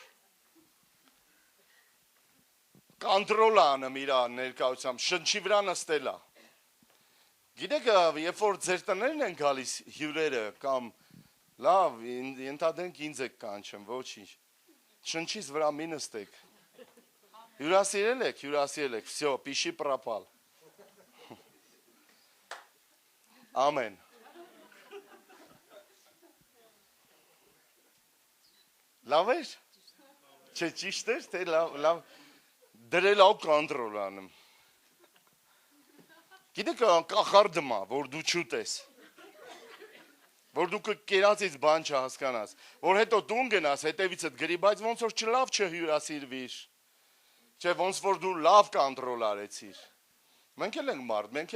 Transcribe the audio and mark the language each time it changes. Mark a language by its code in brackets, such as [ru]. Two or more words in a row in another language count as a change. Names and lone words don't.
[hy] Կոնտրոլ անում իր ներկայությամբ, շնչի վրա նստել է։ Գիտեք, երբ որ ձեր տներն են գալիս հյուրերը կամ լավ, ենթադրենք ինձ եք կանչում, ոչինչ։ Շնչից վրա մի նստեք։ Հյուրասիրել եք, [ru] всё, пиши пропал։ [hy] Ամեն։ Լավ էր, չէ ճիշտ էր, թե լավ, դրել ավ կոնտրոլ անում։ Գիտեք կախարդմա, որ դու չուտես, որ դու կերածից բան չհասկանաս, որ հետո տուն գնաս, հետևիցդ գրի, բայց ոնց որ չլավ չհյուրասիրվիր, չէ ոնց որ դու լավ կոնտրոլ արեցիր։ Մենք էլ ենք մարդ, մենք